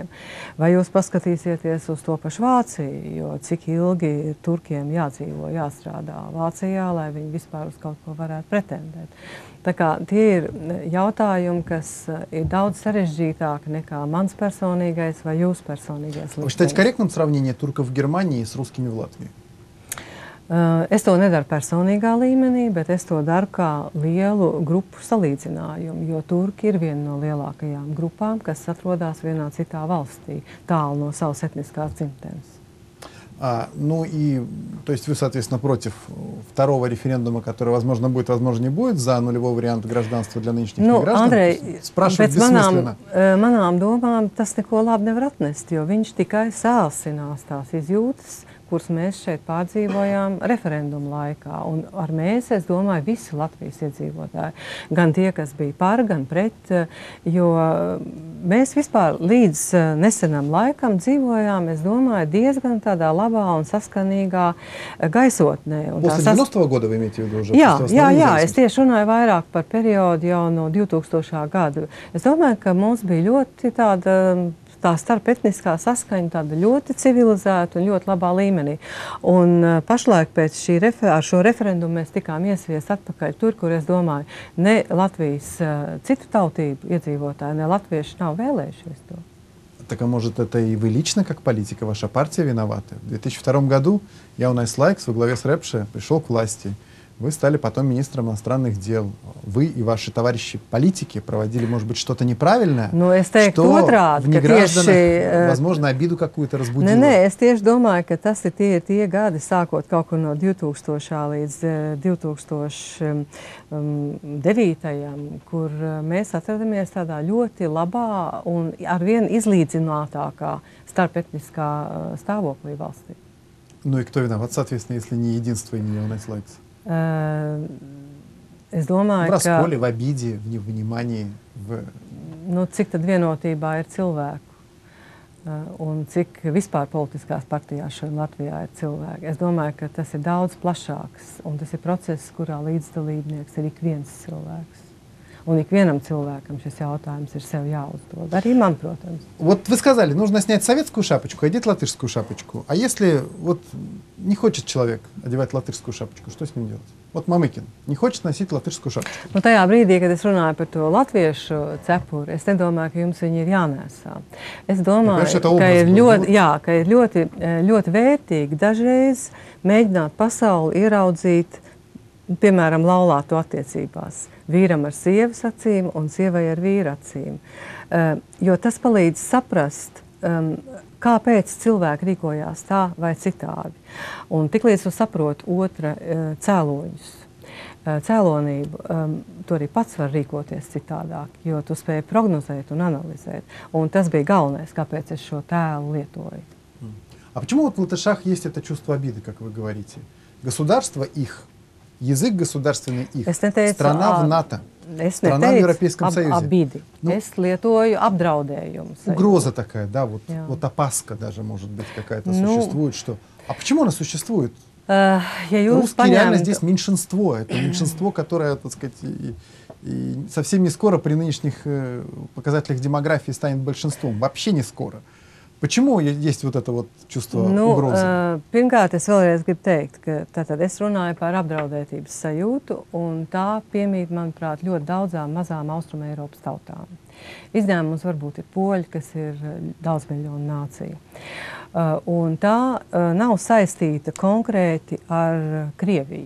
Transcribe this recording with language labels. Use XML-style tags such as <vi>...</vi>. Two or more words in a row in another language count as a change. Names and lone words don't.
<lv>Vai jūs paskatīsieties uz to pašu Vāciju, jo cik ilgi turkiem jādzīvo, jāstrādā Vācijā, lai viņi vispār uz kaut ko varētu pretendēt. Tā kā tie ir jautājumi, kas ir daudz sarežģītāki nekā mans personīgais vai jūsu personīgais liktenis.</lv> <ru>Вы считаете корректным сравнение турков в Германии с русскими в Латвии?</ru> <lv>Es to nedaru personīgā līmenī, bet es to daru kā lielu grupu salīdzinājumu, jo turki ir viena no lielākajām grupām, kas atrodas vienā citā valstī, tālu no savas etniskās dzimtenes.</lv> <ru>Ну и, то есть вы, соответственно, против второго референдума, который, возможно, будет, возможно, не будет, за нулевой вариант гражданства для нынешних граждан? Andrej, Спрашивать бессмысленно.</ru> <lv>Manām domām tas neko labi nevar atnest, jo viņš tikai sāsinās tās izjūtas, kuras mēs šeit pārdzīvojām referendumu laikā. Un ar mēs, es domāju, visi Latvijas iedzīvotāji, gan tie, kas bija par, gan pret, jo mēs vispār līdz nesenam laikam dzīvojām, es domāju, diezgan tādā labā un saskanīgā gaisotnē.</lv> <ru>После 90-го года вы имеете в виду уже?</ru> <lv>Jā, es tieši runāju vairāk par periodu jau no 2000. gadu. Es domāju, ka mums bija ļoti tā starpetniskā saskaņa tāda ļoti civilizēta un ļoti labā līmenī. Un pašlaik pēc ar šo referendumu mēs tikām iesviest atpakaļ tur, kur es domāju, ne Latvijas citu tautību iedzīvotāji, ne latvieši nav vēlējušies to.</lv> <ru>Так, а может, это и вы лично, как политика, ваша партия виноваты? В 2002 году Jaunais laiks во главе с Repše пришел к власти. Вы стали потом министром иностранных дел. Вы и ваши товарищи-политики проводили, может быть, что-то неправильное, что в негражданах, возможно, обиду какую-то разбудило.</ru> <lv>Nē, es tieši domāju, ka tas ir tie gadi, sākot kaut kur no 2000. līdz 2009. Kur mēs atradamies tādā ļoti labā un arvien izlīdzinātākā starpetniskā stāvoklī valstī.</lv> <ru>Ну и кто виноват, соответственно, если не единство и не Jaunais laiks?</ru> <lv>Es domāju,</lv> <ru>в расколе, в обиде, в невнимании.</ru> <lv>Cik tad vienotībā ir cilvēku un cik vispār politiskās partijās šeit Latvijā ir cilvēki. Es domāju, ka tas ir daudz plašāks un tas ir process, kurā līdzdalībnieks ir ik viens cilvēks. Un ikvienam cilvēkam šis jautājums ir sev jāuzdod. Arī man, protams.</lv> <ru>Вот вы сказали, нужно снять советскую шапочку, одеть латышскую шапочку. А если вот не хочет человек одевать латышскую шапочку, что с ним делать? Вот Мамыкин не хочет носить латышскую шапочку.</ru> <lv>Nu, tajā brīdī, kad es runāju par to latviešu cepuri, es nedomāju, ka jums viņi ir jānēsā. Es domāju, ka ir ļoti vērtīgi dažreiz mēģināt pasauli ieraudzīt, piemēram, laulāto attiecībās. Vīram ar sievas acīm un sievai ar vīra acīm. Jo tas palīdz saprast, kāpēc cilvēki rīkojās tā vai citādi. Un tiklīdz tu saproti otra cēloņus, cēlonību, tu arī pats var rīkoties citādāk, jo tu spēji prognozēt un analizēt. Un tas bija galvenais, kāpēc es šo tēlu lietoju.</lv> <ru>А почему вот в латышах есть это чувство обиды, как вы говорите? Государство их язык государственный их,</ru> <lv>Es neteicu,</lv> <ru>страна в НАТО,</ru> <lv>es</lv> <ru>страна в Европейском Союзе. Abidi. Ну,</ru> <lv>es lietoju apdraudējumu.</lv> <ru>Угроза такая, да, вот,</ru> <lv>Jā.</lv> <ru>вот опаска даже, может быть, какая-то Ну, существует. Что... А почему она существует?</ru> <lv>Ja jūs</lv> <ru>Русские реально</ru> <lv>paņemtu,</lv> <ru>здесь меньшинство. Это меньшинство, которое, так сказать, и совсем не скоро при нынешних показателях демографии станет большинством. Вообще не скоро. Почему есть вот это вот чувство угрозы?</ru> <lv>Pirmkārt, es vēlreiz gribu teikt, ka tātad es runāju par apdraudētības sajūtu, un tā piemīt, manuprāt, ļoti daudzām mazām Austrum Eiropas tautām. Izņēmums varbūt ir poļi, kas ir daudz miljonu nācija. Un tā nav saistīta konkrēti ar Krieviju.</lv>